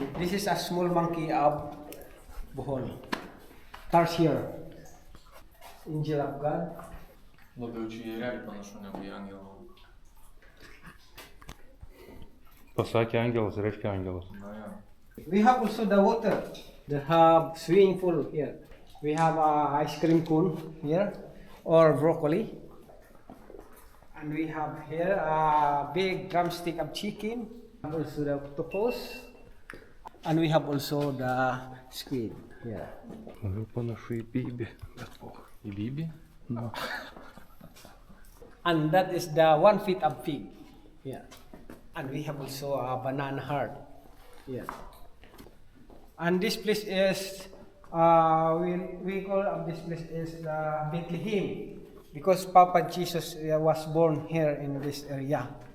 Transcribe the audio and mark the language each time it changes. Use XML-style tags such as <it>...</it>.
<en>This is a small monkey of Bohol. Tarsier. Angel of God.</en> <lt>Labiau čia į erelį panašu negu į angelą. Pasakė angelas, reiškia angelas. Na jo.</lt> <en>We have also the water. They have swimming pool here. We have a ice cream cone here, or broccoli. And we have here a big drumstick of chicken. Also the octopus. And we have also the squid here.</en> <lt>Labiau panašu į bybį, bet o, į bybį?</lt> <en>No. And that is the 1 feet of pig. Yeah. And we have also a banana heart. Yeah. And this place is, we call this place is Bethlehem, because Papa Jesus was born here in this area.</en>